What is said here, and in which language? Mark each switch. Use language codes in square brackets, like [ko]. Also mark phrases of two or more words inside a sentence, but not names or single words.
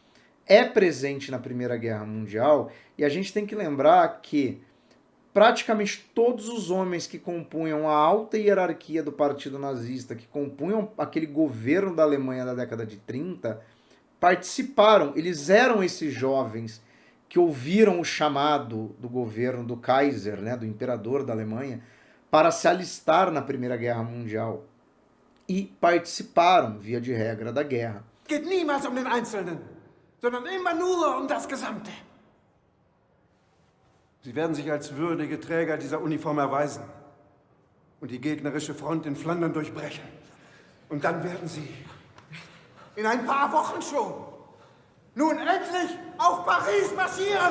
[pt] é presente na Primeira Guerra Mundial, e a gente tem que lembrar que praticamente todos os homens que compunham a alta hierarquia do Partido Nazista, que compunham aquele governo da Alemanha da década de 30, participaram, eles eram esses jovens que ouviram o chamado do governo do Kaiser, né, do imperador da Alemanha, para se alistar na Primeira Guerra Mundial. E participaram, via de regra, da guerra. [de] Geht niemals um den Einzelnen, sondern immer nur um das Gesamte. Sie werden sich als würdige Träger dieser Uniform erweisen und die gegnerische Front in Flandern durchbrechen. Und dann werden Sie in ein paar Wochen schon nun endlich auf Paris marschieren.